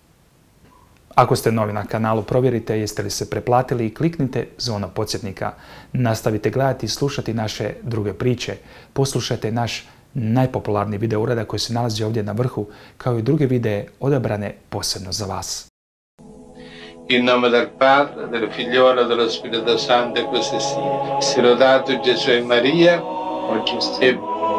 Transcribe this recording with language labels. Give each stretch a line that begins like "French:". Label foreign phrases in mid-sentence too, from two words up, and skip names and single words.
Croatian: Ako ste novi na kanalu, provjerite jeste li se preplatili i kliknite zvono podsjetnika. Nastavite gledati i slušati naše druge priče. Poslušajte naš najpopularniji video uradak koji se nalazi ovdje na vrhu, kao i druge videe odabrane posebno za vas.
Italian: In nome del Padre, del Figliolo e dello Spirito Santo, così sia. Sia lodato Gesù e Maria, oggi e